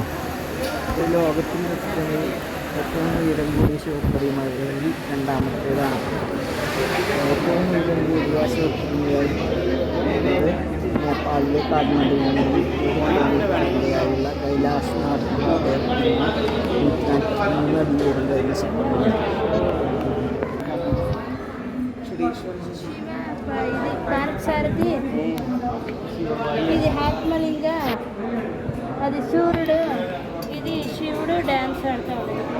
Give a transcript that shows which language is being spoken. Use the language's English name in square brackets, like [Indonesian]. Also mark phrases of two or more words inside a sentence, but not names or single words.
[Malayalam] ലോകത്തിൽ ഏറ്റവും ഉയരം കൂടിയ ശിവപ്രതിമകളിൽ രണ്ടാമത്തേതാണ്. ഏറ്റവും ഉയരം കൂടിയ ശിവപ്രതിമയായി നേപ്പാളിലെ കാഠ്മണ്ഡുവിലുള്ള കൈലാസ്നാഥ് ദേവപ്രതിമ 143 അടി ഉയരം കഴിഞ്ഞ ശില്പമാണ്. [Telugu] ఇది ఆత్మలింగ, అది సూర్యుడు, ఇది శివుడు డాన్స్ ఆడతాడు.